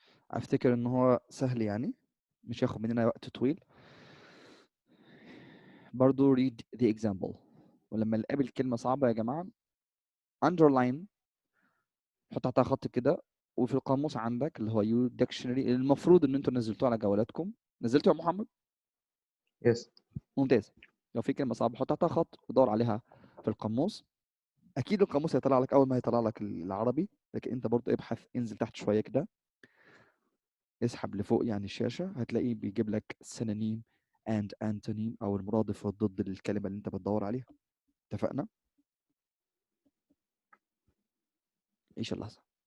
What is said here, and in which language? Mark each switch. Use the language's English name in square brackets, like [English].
[Arabic] افتكر ان هو سهل يعني مش هياخد مننا وقت طويل. برضو [English] read the example. [Arabic] ولما نقابل كلمة صعبة يا جماعة [English] underline [Arabic] حط تحتها خط كده. وفي القاموس عندك اللي هو يو ديكشنري المفروض ان انتوا نزلتوه على جوالاتكم. نزلته يا محمد؟ [English] Yes. [Arabic] ممتاز. لو في كلمة صعبة حط تحتها خط ودور عليها في القاموس. اكيد القاموس هيطلع لك اول ما هيطلع لك العربي، لكن انت برضو ابحث انزل تحت شوية كده اسحب لفوق يعني الشاشة هتلاقيه بيجيب لك [English] synonym and antonym [Arabic] او المرادف والضد للكلمة اللي انت بتدور عليها. اتفقنا؟ ايش اللحظة؟